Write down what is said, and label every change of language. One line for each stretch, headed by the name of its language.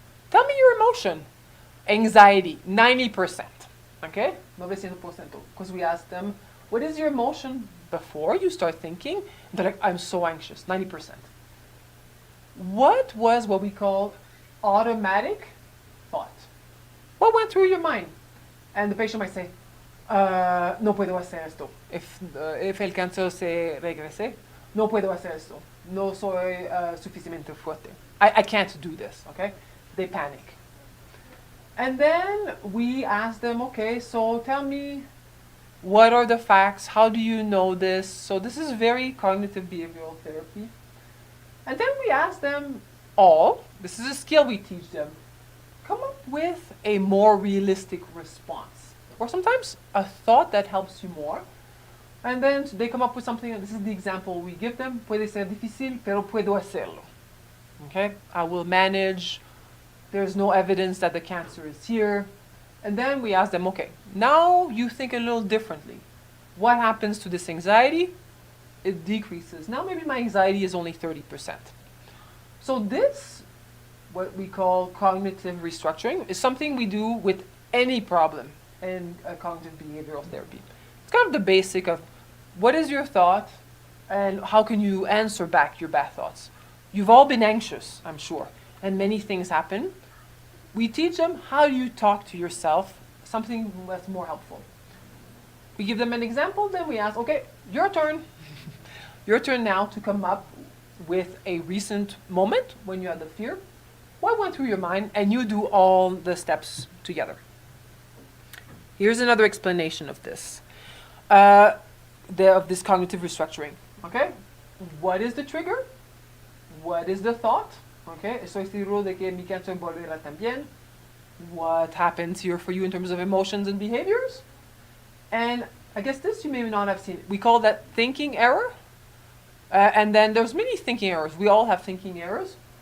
English: Tell me your emotion. Anxiety, 90%. Okay? 90%. Because we asked them, what is your emotion before you start thinking? And they're like, I'm so anxious, 90%. What was what we call automatic thought? What went through your mind? And the patient might say,
Spanish: no puedo hacer esto.
English: If
Spanish: el cáncer se regrese, no puedo hacer esto. No soy suficientemente fuerte.
English: I can't do this, okay? They panic. And then we ask them, okay, so tell me, what are the facts? How do you know this? So this is very cognitive behavioral therapy. And then we ask them all, this is a skill we teach them, come up with a more realistic response. Or sometimes a thought that helps you more. And then they come up with something, this is the example we give them.
Spanish: Puede ser difícil, pero puedo hacerlo.
English: Okay, I will manage. There's no evidence that the cancer is here. And then we ask them, okay, now you think a little differently. What happens to this anxiety? It decreases. Now maybe my anxiety is only 30%. So this, what we call cognitive restructuring, is something we do with any problem in cognitive behavioral therapy. It's kind of the basic of what is your thought and how can you answer back your bad thoughts. You've all been anxious, I'm sure, and many things happen. We teach them how you talk to yourself, something that's more helpful. We give them an example, then we ask, okay, your turn. Your turn now to come up with a recent moment when you had the fear. What went through your mind? And you do all the steps together. Here's another explanation of this, of this cognitive restructuring. Okay, what is the trigger? What is the thought?
Spanish: Okay, estoy seguro de que mi cáncer volverá también.
English: What happens here for you in terms of emotions and behaviors? And I guess this you may not have seen. We call that thinking error. And then there's many thinking errors. We all have thinking errors.